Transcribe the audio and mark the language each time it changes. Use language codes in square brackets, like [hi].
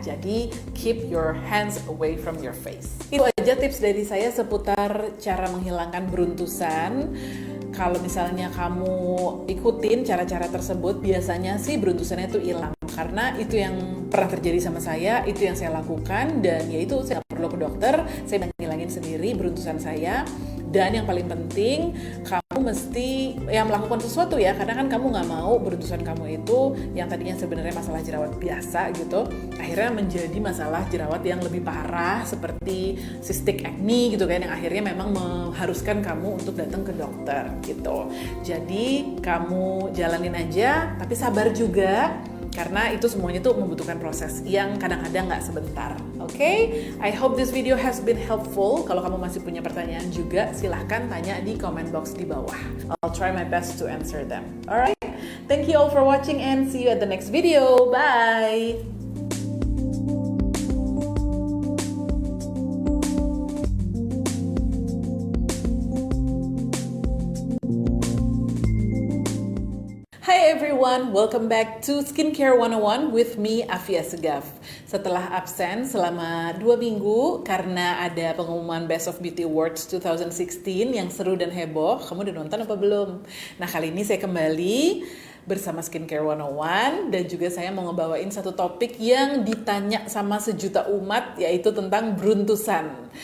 [en] Jadi keep your hands away from your face. [id] Itu aja tips dari saya seputar cara menghilangkan beruntusan. Kalau misalnya kamu ikutin cara-cara tersebut, biasanya sih beruntusannya itu hilang. Karena itu yang pernah terjadi sama saya, itu yang saya lakukan, dan ya itu saya nggak perlu ke dokter, saya ngilangin sendiri beruntusan saya. Dan yang paling penting, kamu mesti melakukan sesuatu ya, karena kan kamu nggak mau beruntusan kamu itu yang tadinya sebenarnya masalah jerawat biasa gitu, akhirnya menjadi masalah jerawat yang lebih parah seperti cystic acne gitu kan, yang akhirnya memang mengharuskan kamu untuk datang ke dokter gitu. Jadi kamu jalanin aja, tapi sabar juga. Karena itu semuanya tuh membutuhkan proses yang kadang-kadang nggak sebentar. Oke? [en] I hope this video has been helpful. [id] Kalau kamu masih punya pertanyaan juga, silahkan tanya di comment box di bawah. [en] I'll try my best to answer them. Alright? Thank you all for watching and see you at the next video. Bye! Hi everyone, welcome back to Skincare 101 with me, Afia Segaf. [id] Setelah absen selama 2 minggu karena ada pengumuman Best of Beauty Awards 2016 yang seru dan heboh, kamu udah nonton apa belum? Nah, kali ini saya kembali bersama Skincare 101 dan juga saya mau ngebawain satu topik yang ditanya sama sejuta umat, yaitu tentang beruntusan.